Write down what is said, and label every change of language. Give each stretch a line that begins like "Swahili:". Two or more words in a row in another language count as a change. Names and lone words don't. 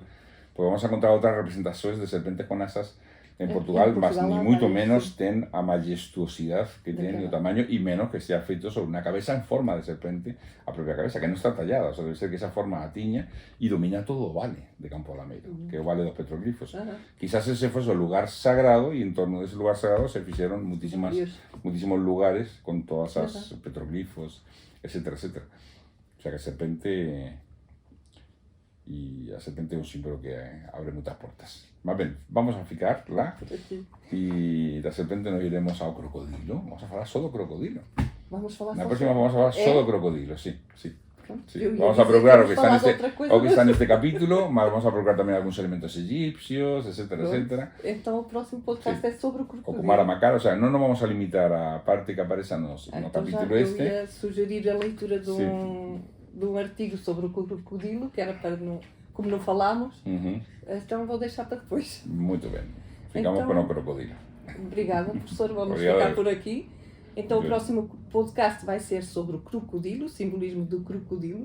Galician: Porque vamos a encontrar outras representações de serpentes con asas en Portugal, mas ni moito menos ten a majestuosidade que ten o tamaño e menos que sea feito sobre unha cabeza en forma de serpente, a propia cabeza, que non está tallada,
Spanish: o sea,
Galician: debe ser que esa forma a tiña e domina todo o vale de Campo Lameiro, que é o vale dos petroglifos. Quizás ese fose o lugar sagrado e en torno dese lugar sagrado se fixeron muchísimos lugares con todas as petroglifos, etcétera, etcétera. O sea que a serpente é un símbolo que abre moitas portas.
Spanish: Más bien,
Galician: vamos a ficar lá e da serpente nos iremos ao crocodilo. Vamos a falar só do crocodilo. Na próxima vamos a falar só do crocodilo, sí. Vamos a procurar o que está neste capítulo, mas vamos a procurar tamén algúns elementos egipcios, etcétera, etcétera.
Portuguese: Então o próximo podcast é sobre o crocodilo.
Galician: O Kumara Makara,
Spanish: o sea,
Galician: non nos vamos a limitar á parte que aparece no capítulo este.
Portuguese: Eu ia sugerir a leitura de um artigo sobre o crocodilo, que era para não... Como não falámos, então vou deixar para depois. Muito bem. Ficamos com o crocodilo. Obrigada, professor. Vamos ficar por aqui. Então o próximo podcast vai ser sobre o crocodilo, o simbolismo do crocodilo.